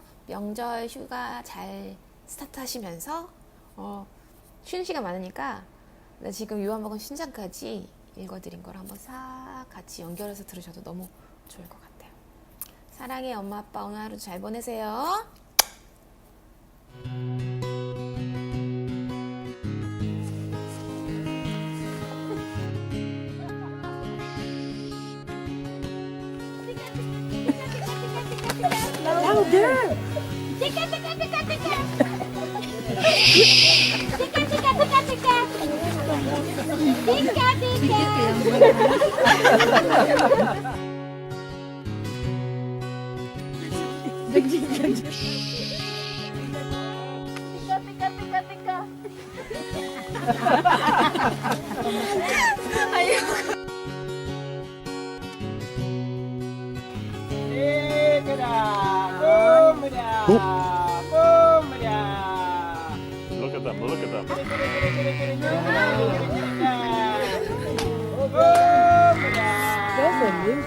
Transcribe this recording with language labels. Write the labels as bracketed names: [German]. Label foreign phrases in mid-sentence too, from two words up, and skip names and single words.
[Korean] 명절 휴가 잘 스타트하시면서 쉬는 시간 많으니까 나 지금 요한복음 신장까지 읽어드린 걸 한번 싹 같이 연결해서 들으셔도 너무 좋을 것 같아요. 사랑해 엄마 아빠, 오늘 하루 잘 보내세요. [English] Louder! Tika, tika, tika, tika! Tika, tika, tika, tika! Tika, tika! Tika, tika, tika! Look at them, look at them. That's amazing.